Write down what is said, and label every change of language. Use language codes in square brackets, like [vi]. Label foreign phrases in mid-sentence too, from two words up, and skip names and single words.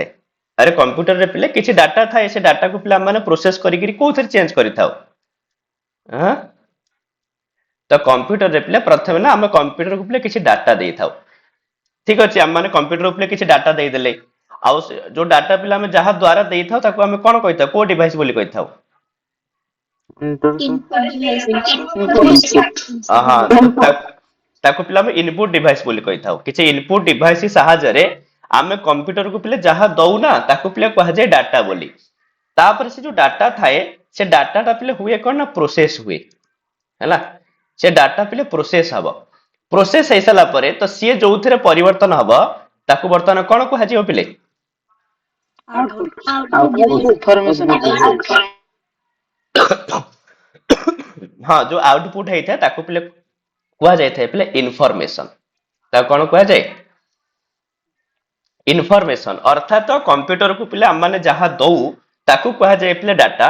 [or] ଆରେ କମ୍ପ୍ୟୁଟରରେ ପିଲେ କିଛି ଡାଟା ଥାଏ, ସେ ଡାଟାକୁ ପିଲା ମାନେ ପ୍ରୋସେସ କରିକି କୋଉଥିରେ ଚେଞ୍ଜ କରିଥାଉ? ତ କମ୍ପ୍ୟୁଟରରେ ପିଲେ ପ୍ରଥମେ ନା ଆମେ କମ୍ପ୍ୟୁଟରକୁ ପିଲେ କିଛି ଡାଟା ଦେଇଥାଉ ଠିକ ଅଛି। ଆମେ ମାନେ କମ୍ପ୍ୟୁଟର ଉପରେ କିଛି ଡାଟା ଦେଇଦେଲେ ଆଉ ଯୋଉ ଡାଟା ପିଲା ଆମେ ଯାହା ଦ୍ଵାରା ଦେଇଥାଉ ତାକୁ ଆମେ କଣ କହିଥାଉ, କୋଉ ଡିଭାଇସ ବୋଲି କହିଥାଉ? [en] Enter input device input। [or] ହଁ ତାକୁ ପିଲା ଆମେ [en] input device [or] ବୋଲି କହିଥାଉ। କିଛି [en] input device [or] ସାହାଯ୍ୟରେ ଆମେ କମ୍ପ୍ୟୁଟରକୁ ପିଲେ ଯାହା ଦଉନା ତାକୁ ପିଲା କୁହାଯାଏ ଡାଟା ବୋଲି। ତାପରେ ସେ ଯୋଉ ଡାଟା ଥାଏ ସେ ଡାଟାଟା ପିଲେ ହୁଏ କଣ ନା ପ୍ରୋସେସ ହୁଏ ହେଲା। ସେ ଡାଟା ପିଲେ ପ୍ରୋସେସ ହବ, ପ୍ରୋସେସ ହେଇସାରିଲା ପରେ ତ ସିଏ ଯୋଉଥିରେ ପରିବର୍ତ୍ତନ ହବ ତାକୁ ବର୍ତ୍ତମାନ କଣ କୁହାଯିବ ପିଲେ? आउटपुट [en] Output output ହେଇଯାଉଛି। [or] ହଁ ଯୋଉ ଆଉଟପୁଟ ହେଇଥାଏ ତାକୁ ପିଲେ କୁହାଯାଇଥାଏ ପିଲେ ଇନଫରମେସନ। ତାକୁ କଣ କୁହାଯାଏ? ଇନଫରମେସନ। ଅର୍ଥାତ କମ୍ପ୍ୟୁଟରକୁ ପିଲେ ଆମେ ଯାହା ଦଉ ତାକୁ କୁହାଯାଏ ପିଲେ ଡାଟା।